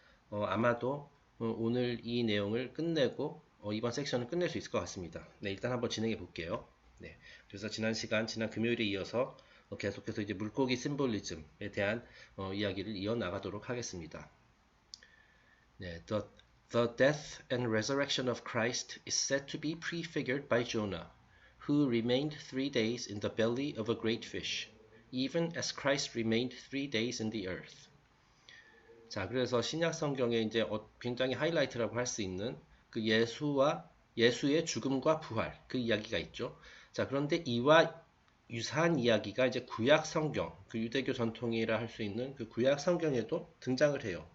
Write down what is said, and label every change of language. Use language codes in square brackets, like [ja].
[ko] 아마도 오늘 이 내용을 끝내고 이번 섹션을 끝낼 수 있을 것 같습니다. 네, 일단 한번 진행해 볼게요. 네, 그래서 지난 금요일에 이어서 계속해서 이제 물고기 심볼리즘에 대한 이야기를 이어나가도록 하겠습니다. [en] 네, the death and resurrection of Christ is said to be prefigured by Jonah, who remained 3 days in the belly of a great fish, even as Christ remained 3 days in the earth. [ko] 자, 그래서 신약 성경에 이제 굉장히 하이라이트라고 할 수 있는 그 예수의 죽음과 부활 그 이야기가 있죠. 자, 그런데 이와 유사한 이야기가 이제 구약 성경, 그 유대교 전통이라 할 수 있는 그 구약 성경에도 등장을 해요.